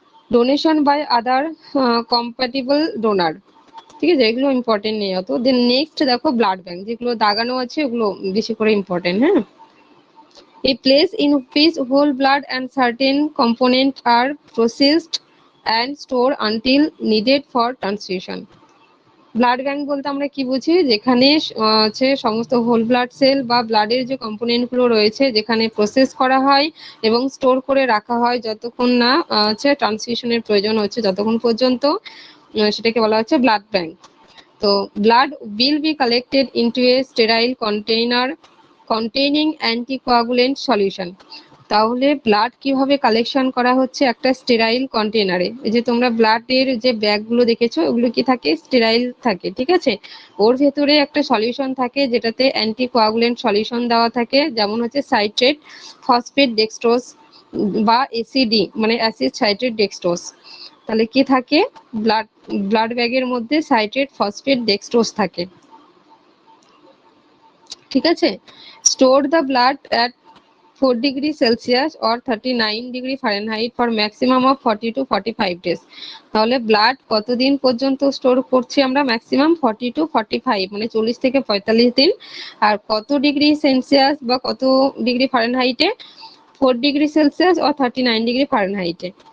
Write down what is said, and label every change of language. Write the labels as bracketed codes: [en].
[en] donation by other compatible donor, [bn] ঠিক আছে, এগুলো ইম্পর্টেন্ট নেই অত। দেন নেক্সট দেখো ব্লাড ব্যাংক, যেগুলো দাগানো আছে ওগুলো বেশি করে ইম্পর্টেন্ট। [en] হ্যাঁ, a place in which whole blood and certain components are processed and stored until needed for transfusion. [bn] Blood bank বলতে আমরা কি বুঝি, যেখানে হচ্ছে সমস্ত হোল ব্লাড সেল বা ব্লাডের যে কম্পোনেন্ট গুলো রয়েছে যেখানে প্রসেস করা হয় এবং স্টোর করে রাখা হয় যতক্ষণ না হচ্ছে ট্রান্সফিউশনের প্রয়োজন হচ্ছে, যতক্ষণ পর্যন্ত, সেটাকে বলা হচ্ছে ব্লাড ব্যাংক। [en] তো blood will be collected into a sterile container containing anticoagulant solution। [bn] তাহলে ব্লাড কিভাবে কালেকশন করা হচ্ছে, একটা স্টেরাইল কন্টেনারে। এই যে তোমরা ব্লাডের যে ব্যাগগুলো দেখেছো ওগুলো কি থাকে, স্টেরাইল থাকে, ঠিক আছে। ওর ভেতরে একটা সলিউশন থাকে যেটাতে অ্যান্টিকোয়াগুলেন্ট সলিউশন দেওয়া থাকে, যেমন হচ্ছে সাইট্রেট, ফসফেট, ডেক্সট্রোজ বা এসিডি মানে অ্যাসিড সাইট্রেট ডেক্সট্রোজ। তাহলে কি থাকে, ব্লাড ব্যাগের মধ্যে সাইট্রেট, ফসফেট, ডেক্সট্রোজ থাকে, ঠিক আছে। [en] Store the blood at 4 degree Celsius or 39 degree Fahrenheit for maximum of 40 to 45 days। [bn] তাহলে ব্লাড কতদিন পর্যন্ত স্টোর করছি আমরা, ম্যাক্সিমাম 40 to 45 মানে 40 থেকে 45 দিন। আর কত ডিগ্রি সেলসিয়াস বা কত degree ফারেনহাইটে, 4 degree Celsius or 39 degree ফারেনহাইটে।